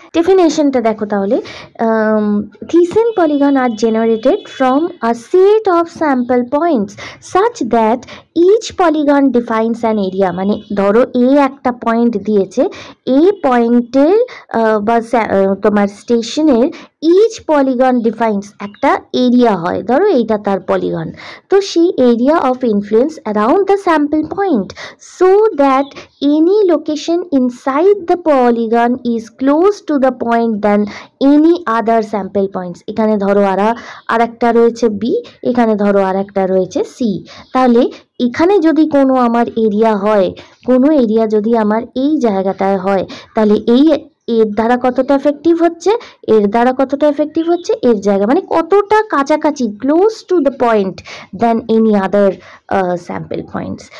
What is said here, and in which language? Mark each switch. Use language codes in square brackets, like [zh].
[bn] ডেফিনেশনটা দেখো তাহলে, [en] Thiessen polygon are generated from a set of sample points such that each polygon defines an area. [bn] মানে ধরো এ একটা point দিয়েছে, এই পয়েন্টের বা তোমার স্টেশনের [en] each polygon defines [bn] একটা এরিয়া হয়, ধরো এইটা তার পলিগন। তো সেই [en] Area of influence around the sample point so that any location inside the polygon is close to the point than any other sample points। [bn] এখানে ধরো আর একটা রয়েছে বি, এখানে ধরো আর একটা রয়েছে সি। তাহলে এখানে যদি কোনো আমার এরিয়া হয়, কোনো এরিয়া যদি আমার এই জায়গাটায় হয়, তাহলে এই এর দ্বারা কতটা এফেক্টিভ হচ্ছে, এর দ্বারা কতটা এফেক্টিভ হচ্ছে, এর জায়গা মানে কতটা কাছাকাছি, [en] Close to the point than any other sample points.